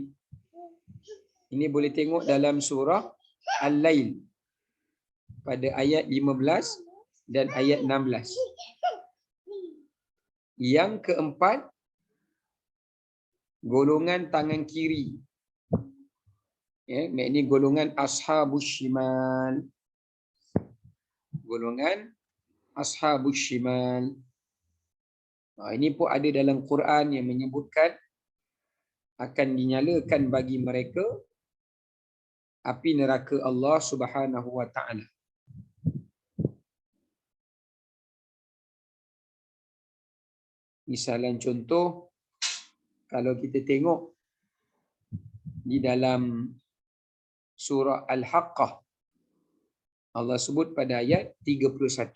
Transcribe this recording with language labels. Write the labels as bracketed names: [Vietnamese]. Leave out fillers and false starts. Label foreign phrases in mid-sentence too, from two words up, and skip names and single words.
[Malay] Ini boleh tengok dalam surah Al-Lail pada ayat 15 dan ayat 16. Yang keempat, golongan tangan kiri. Ya, ini golongan [Arabic] أصحاب الشمال. Golongan أصحاب الشمال. [Malay] Ini pun ada dalam Quran yang menyebutkan akan dinyalakan bagi mereka api neraka [Arabic] الله سبحانه وتعالى. [Malay] Misalan contoh, kalau kita tengok di dalam surah Al-Haqqah, Allah sebut pada ayat 31.